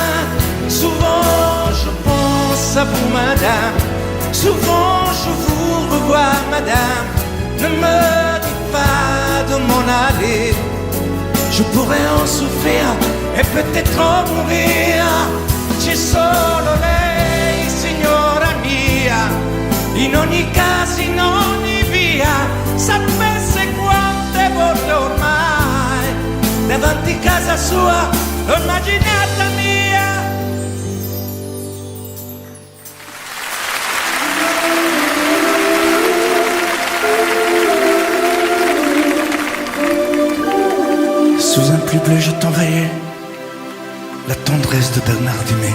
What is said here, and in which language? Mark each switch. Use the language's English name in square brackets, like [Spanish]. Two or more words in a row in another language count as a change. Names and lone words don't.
[French] Souvent je pense à vous, madame. Souvent je vous revois, madame. Ne me dites pas de m'en aller, je pourrais en souffrir e peut-être en mourir. [Italian] C'è solo lei, signora mia, in ogni caso, in ogni via. Sapesse quante volte ormai davanti casa sua l'ho immaginata mia. [French] Sous un pli bleu je t'envoyais la tendresse de Bernard Dumay.